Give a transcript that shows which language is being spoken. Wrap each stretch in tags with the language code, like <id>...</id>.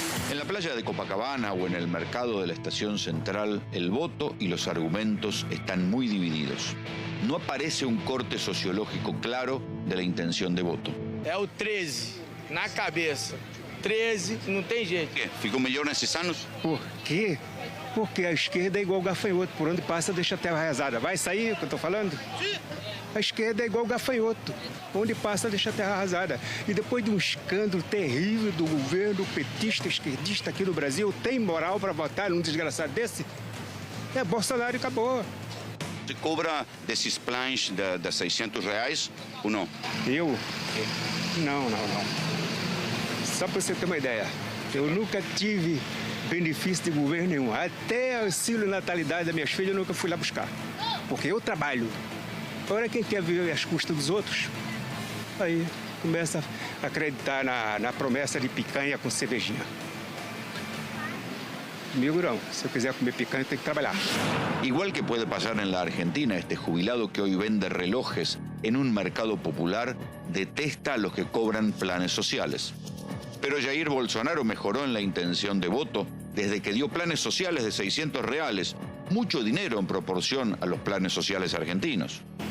<es>En la playa de Copacabana o en el mercado de la Estación Central, el voto y los argumentos están muy divididos. No aparece un corte sociológico claro de la intención de voto.</es> <pt>É o 13, na cabeça. 13, não tem jeito. ¿Ficou melhor nesses anos? Por quê? Porque a esquerda é igual gafanhoto, por onde passa deixa a terra arrasada. Vai sair o que eu tô falando? A esquerda é igual gafanhoto, onde passa deixa a terra arrasada. E depois de um escândalo terrível do governo petista, esquerdista aqui no Brasil, tem moral para votar num desgraçado desse? É Bolsonaro e acabou.</pt> <es>¿Se cobra</es> <pt>desses plans de R$600 ou não? Eu? Não. Só para você ter uma ideia, eu nunca tive benefício de governo nenhum. Até auxílio natalidade das minhas filhas eu nunca fui lá buscar. Porque eu trabalho. Agora quem quer viver às custas dos outros, aí começa a acreditar na promessa de picanha com cervejinha. Comigo não. Se eu quiser comer picanha, tem que trabalhar.</pt> <es>Igual que puede pasar en la Argentina, este jubilado que hoy vende relojes en un mercado popular detesta a los que cobran planes sociales. Pero Jair Bolsonaro mejoró en la intención de voto desde que dio planes sociales de R$600, mucho dinero en proporción a los planes sociales argentinos.</es>